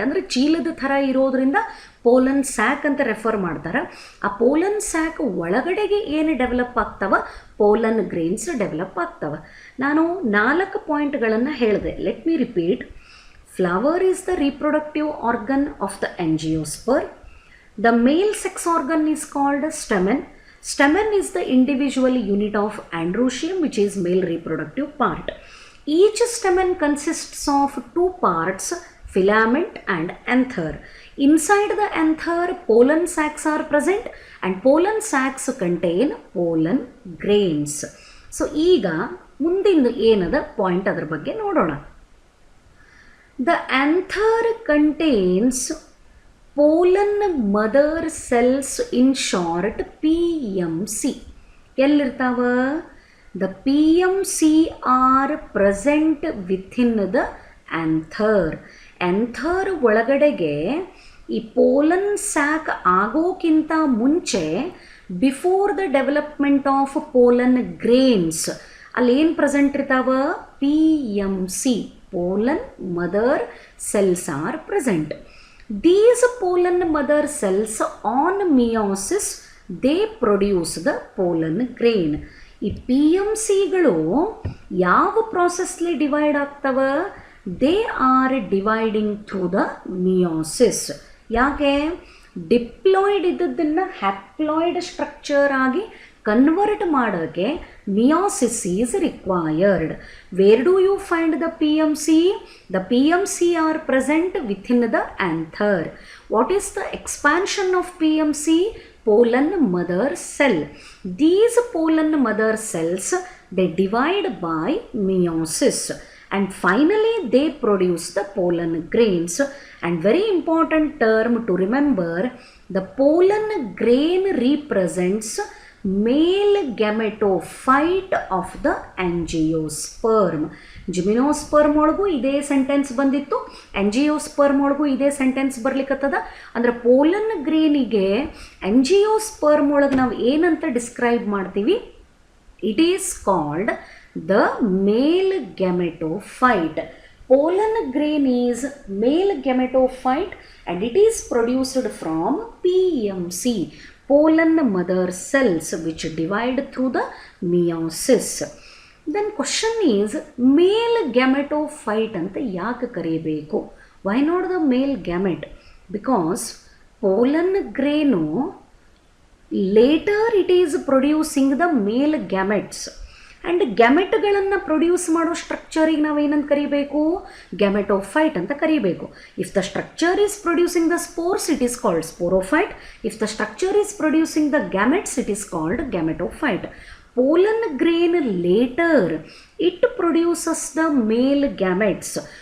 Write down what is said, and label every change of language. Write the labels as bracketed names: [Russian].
[Kannada] ಅಂದರೆ ಚೀಲದ ಥರ ಇರೋದ್ರಿಂದ ಪೋಲನ್ ಸ್ಯಾಕ್ ಅಂತ ರೆಫರ್ ಮಾಡ್ತಾರೆ. ಆ ಪೋಲನ್ ಸ್ಯಾಕ್ ಒಳಗಡೆಗೆ ಏನು ಡೆವಲಪ್ ಆಗ್ತವ? ಪೋಲನ್ ಗ್ರೇನ್ಸ್ ಡೆವಲಪ್ ಆಗ್ತವೆ. ನಾನು 4 ಪಾಯಿಂಟ್ಗಳನ್ನು ಹೇಳಿದೆ. [English] Let me repeat. Flower is the reproductive organ of the angiosperm. The male sex organ is called stamen. Stamen is the individual unit of androecium, which is male reproductive part. Each stamen consists of 2 parts, filament and anther. Inside the anther, pollen sacs are present and pollen sacs contain pollen grains. [Kannada] So, ಈಗ ಮುಂದಿಂದು ಏನದ point ಅದರ ಬಗ್ಗೆ ನೋಡೋಣ. [English] The anther contains pollen mother cells, in short PMC. [Kannada] ಎಲ್ಲಿರ್ತಾವ? [English] The PMC are present within the anther. [Kannada] anther ಒಳಗಡೆಗೆ ಈ pollen sack ಆಗೋಕ್ಕಿಂತ ಮುಂಚೆ, [English] before the development of pollen grains, [Kannada] ಅಲ್ಲಿ ಏನು ಪ್ರೆಸೆಂಟ್ ಇರ್ತಾವ? [English] PMC, pollen mother cells are present. These pollen mother cells on meiosis, they produce the pollen grain. [Kannada] ಈ PMCಗಳು ಯಾವ ಪ್ರಾಸೆಸ್ಲಿ divide ಆಗ್ತವ? [English] They are dividing through the meiosis. [Kannada] ಯಾಕೆ? Diploid ಇದ್ದದ್ದನ್ನು haploid structure ಆಗಿ convert ಮಾಡೋಕ್ಕೆ [English] meiosis is required. Where do you find the PMC? The PMC are present within the anther. What is the expansion of PMC? Pollen mother cell. These pollen mother cells, they divide by meiosis and finally they produce the pollen grains. And very important term to remember, the pollen grain represents male gametophyte of the angiosperm. [Kannada] ಜಿಮಿನೋಸ್ಪರ್ಮ್ ಒಳಗೂ ಇದೇ sentence ಬಂದಿತ್ತು, angiosperm ಒಳಗೂ ಇದೇ sentence ಬರ್ಲಿಕ್ಕತ್ತದ. ಅಂದರೆ pollen ಗ್ರೇನಿಗೆ angiosperm ಒಳಗೆ ನಾವು ಏನಂತ describe ಮಾಡ್ತೀವಿ? [English] It is called the male gametophyte. Pollen grain is male gametophyte and it is produced from PMC, pollen mother cells, which divide through the meiosis. Then question is, male gametophyte [Kannada] anta yaake karebeku? [English] Why not the male gamete? Because pollen grain later it is producing the male gametes. [Kannada] And ಗ್ಯಾಮೆಟ್ಗಳನ್ನು produce ಮಾಡೋ ಸ್ಟ್ರಕ್ಚರಿಗೆ ನಾವೇನಂತ ಕರಿಬೇಕು? Gametophyte ಅಂತ ಕರಿಬೇಕು. [English] If the structure is producing the spores, it is called sporophyte. If the structure is producing the gametes, it is called gametophyte. pollen grain later it produces the male gametes.